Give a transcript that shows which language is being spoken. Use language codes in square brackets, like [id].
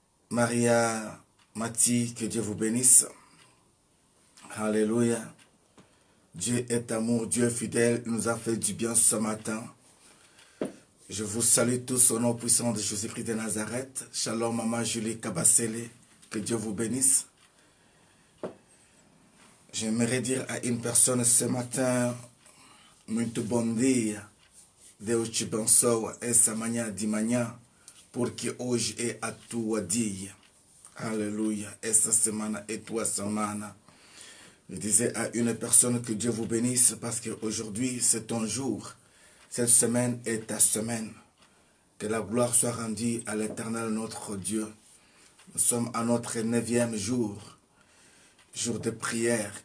[fr] Maria Mati, que Dieu vous bénisse. Alléluia. Dieu est amour, Dieu est fidèle, il nous a fait du bien ce matin. Je vous salue tous au nom puissant de Jésus-Christ de Nazareth. Shalom, maman Julie Kabasele, que Dieu vous bénisse. J'aimerais dire à une personne ce matin, [pt] muito bom dia, Deus te abençoe essa manhã de manhã, porque hoje é a tua dia. Alléluia, essa semana est tua semana. [fr] Je disais à une personne que Dieu vous bénisse parce qu'aujourd'hui c'est ton jour. Cette semaine est ta semaine. Que la gloire soit rendue à l'Éternel notre Dieu. Nous sommes à notre 9e jour. Jour de prière.